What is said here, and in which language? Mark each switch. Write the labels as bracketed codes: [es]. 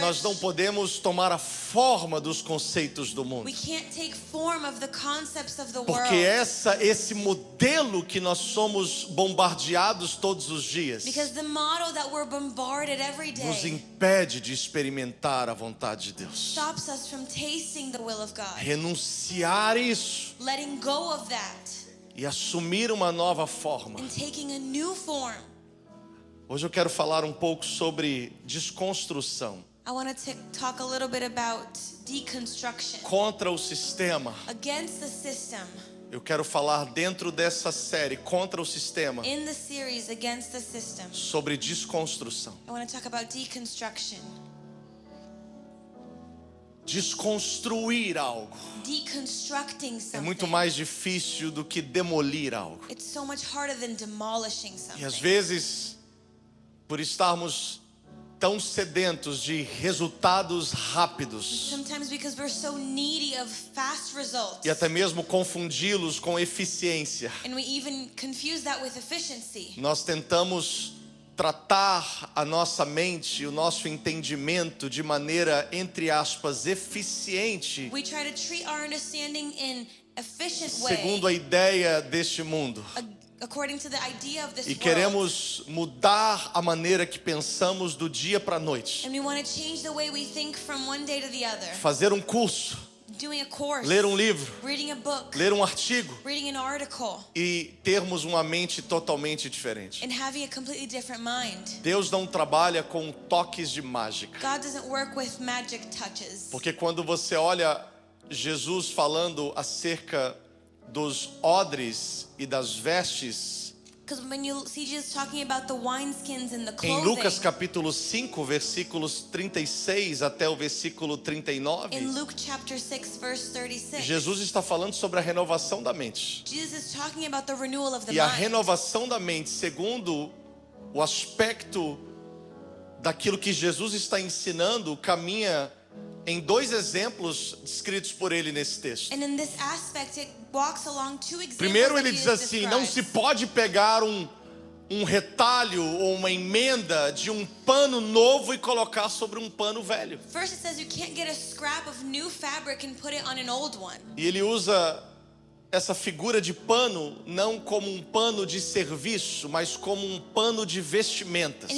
[pt] Nós não podemos tomar a forma dos conceitos do mundo, [en] we can't take form of the concepts of the [pt] porque [en] world. [pt] esse modelo que nós somos bombardeados todos os dias [en] Because the model that we're bombarded every [pt] nos [en] day [pt] impede de experimentar a vontade de Deus. [en] stops us from tasting the will of God. [pt] Renunciar isso [en] Letting go of that [pt] e assumir uma nova forma. [en] and taking a new form. [pt] Hoje eu quero falar um pouco sobre desconstrução, [en] I want to talk a little bit about deconstruction. [pt] contra o sistema. [en] Against the system. [pt] Eu quero falar dentro dessa série contra o sistema [en] In the series Against the System, [pt] sobre desconstrução. [en] I want to talk about deconstruction. [pt] Desconstruir algo [en] Deconstructing [pt] é [en] something. [pt] muito mais difícil do que demolir algo. [en] It's so much harder than demolishing [pt] E às [en] something. [pt] vezes, por estarmos tão sedentos de resultados rápidos [en] Sometimes because we're so needy of fast results. [pt] e até mesmo confundi-los com eficiência, [en] And we even confuse that with efficiency. [pt] nós tentamos tratar a nossa mente, o nosso entendimento de maneira, entre aspas, eficiente, [en] We try to treat our understanding in efficient way. [pt] segundo a ideia deste mundo. [en] According to the idea of this [pt] E [en] world. [pt] queremos mudar a maneira que pensamos do dia para a noite. [en] And we want to change the way we think from one day to the other. [pt] Fazer um curso, [en] doing a course, [pt] ler um livro, [en] reading a book, [pt] ler um artigo [en] reading an article, [pt] e termos uma mente totalmente diferente. [en] and having a completely different mind. [pt] Deus não trabalha com toques de mágica. [en] God doesn't work with magic touches. [pt] Porque quando você olha Jesus falando acerca dos odres e das vestes, [en] Because when you see Jesus talking about the wineskins and the [pt] em [en] clothing, [pt] Lucas capítulo 5, versículos 36 até o versículo 39, [en] in Luke chapter 6, verse 36, [pt] Jesus está falando sobre a renovação da mente. [en] Jesus is talking about the renewal of the [pt] E a [en] mind. [pt] renovação da mente, segundo o aspecto daquilo que Jesus está ensinando, caminha em dois exemplos descritos por ele nesse texto. [en] And in this aspect, it walks along two examples [pt] Primeiro [en] that [pt] ele diz [en] Jesus [pt] assim: não se [en] describes. [pt] pode pegar um retalho ou uma emenda de um pano novo e colocar sobre um pano velho. [en] First it says you can't get a scrap of new fabric and put it on an old one. [pt] E ele usa essa figura de pano não como um pano de serviço, mas como um pano de vestimentas.